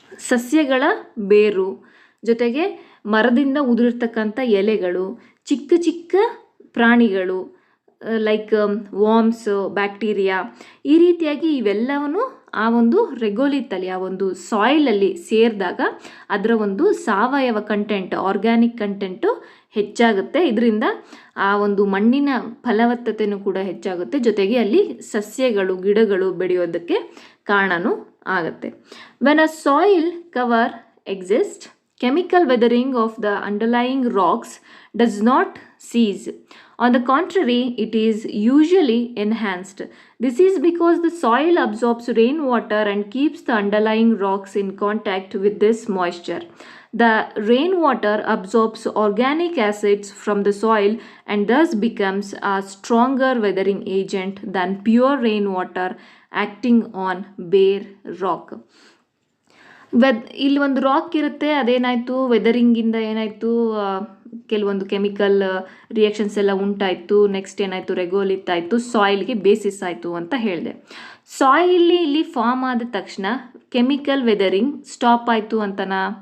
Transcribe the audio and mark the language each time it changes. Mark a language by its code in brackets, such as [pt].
[kn] ಸಸ್ಯಗಳ ಬೇರು ಜೊತೆಗೆ ಮರದಿಂದ ಉದುರಿರ್ತಕ್ಕಂಥ ಎಲೆಗಳು, ಚಿಕ್ಕ ಚಿಕ್ಕ ಪ್ರಾಣಿಗಳು [en] like worms, [kn] ಬ್ಯಾಕ್ಟೀರಿಯಾ, ಈ ರೀತಿಯಾಗಿ ಇವೆಲ್ಲವನ್ನು ಆ ಒಂದು ರೆಗೋಲಿತ್ತಲ್ಲಿ, ಆ ಒಂದು ಸಾಯಿಲಲ್ಲಿ ಸೇರಿದಾಗ ಅದರ ಒಂದು ಸಾವಯವ ಕಂಟೆಂಟ್, ಆರ್ಗ್ಯಾನಿಕ್ ಕಂಟೆಂಟು ಹೆಚ್ಚಾಗುತ್ತೆ. ಇದರಿಂದ ಆ ಒಂದು ಮಣ್ಣಿನ ಫಲವತ್ತತೆಯೂ ಕೂಡ ಹೆಚ್ಚಾಗುತ್ತೆ, ಜೊತೆಗೆ ಅಲ್ಲಿ ಸಸ್ಯಗಳು, ಗಿಡಗಳು ಬೆಳೆಯೋದಕ್ಕೆ ಕಾರಣನೂ ಆಗುತ್ತೆ. [en] When a soil cover exist, chemical weathering of the underlying rocks does not cease. On the contrary, it is usually enhanced. This is because the soil absorbs rainwater and keeps the underlying rocks in contact with this moisture. The rainwater absorbs organic acids from the soil and thus becomes a stronger weathering agent than pure rainwater acting on bare rock. [kn] ಇಲ್ಲಿ ಒಂದು rock ಇರುತ್ತೆ, ಅದೇನಾಯಿತು ವೆದರಿಂಗಿಂದ ಏನಾಯಿತು, ಕೆಲವೊಂದು chemical reactions ಎಲ್ಲ ಉಂಟಾಯಿತು. Next ಏನಾಯಿತು, ರೆಗೋಲಿತ್ ಆಯಿತು, ಸಾಯಿಲ್ಗೆ basis ಆಯಿತು ಅಂತ ಹೇಳಿದೆ. ಇಲ್ಲಿ ಫಾರ್ಮ್ ಆದ ತಕ್ಷಣ ಕೆಮಿಕಲ್ ವೆದರಿಂಗ್ ಸ್ಟಾಪ್ ಆಯಿತು ಅಂತನಾ?